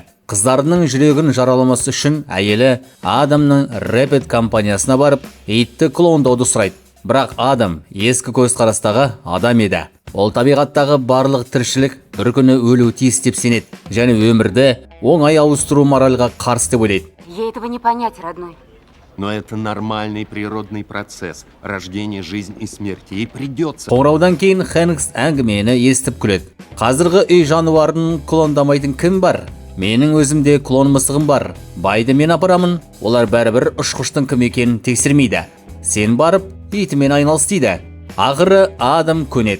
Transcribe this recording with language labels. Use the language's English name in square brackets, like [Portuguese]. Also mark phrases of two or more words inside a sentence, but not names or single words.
[Kazakh] Қыздарының жүрегін жараламасы үшін әйелі Адамның Rapid компаниясына барып, итті клондауды сұрайды. Бірақ Адам ескі көзқарастағы адам еді. Ол табиғаттағы барлық тіршілік бір күні өлуі тиіс деп сенеді және өмірді оңай ауыстыру моральға қарсы деп ойлайды. [Russian] Ей этого не понять, родной. Но это нормальный природный процесс. Рождение, жизнь и смерть. Ей придется. [Kazakh] Қоңыраудан кейін Хэнкс әңгімені естіп күледі. Қазіргі үй жануарын клондамайтын кім бар? Менің өзімде клон мысығым бар. Байды мен апарамын. Олар бәрібір ұшқыштың кім екенін тексермейді. Сен барып, итімен айналыс дейді. Ақыры Адам көнеді.